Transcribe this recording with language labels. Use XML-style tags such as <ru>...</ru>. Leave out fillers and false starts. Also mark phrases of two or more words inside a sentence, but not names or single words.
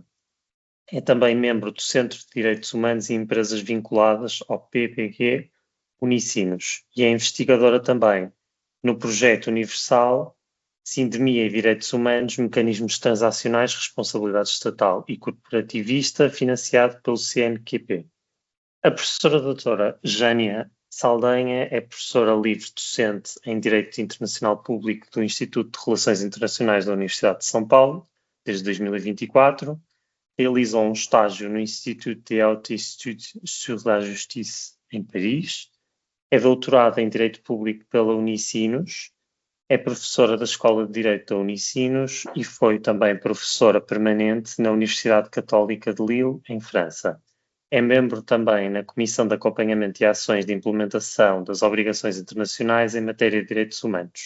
<pt>É também membro do Centro de Direitos Humanos e Empresas Vinculadas ao PPG Unicinos e é investigadora também no projeto Universal, Sindemia e Direitos Humanos, Mecanismos Transacionais, Responsabilidade Estatal e Corporativista, financiado pelo CNQP. A professora doutora Jânia Saldanha é professora livre-docente em Direito Internacional Público do Instituto de Relações Internacionais da Universidade de São Paulo, desde 2024. Realizou um estágio no Institut de Haute Étude sur la Justice, em Paris. É doutorada em Direito Público pela Unicinos. É professora da Escola de Direito da Unicinos e foi também professora permanente na Universidade Católica de Lille, em França. É membro também na Comissão de Acompanhamento e Ações de Implementação das Obrigações Internacionais em Matéria de Direitos Humanos.</pt>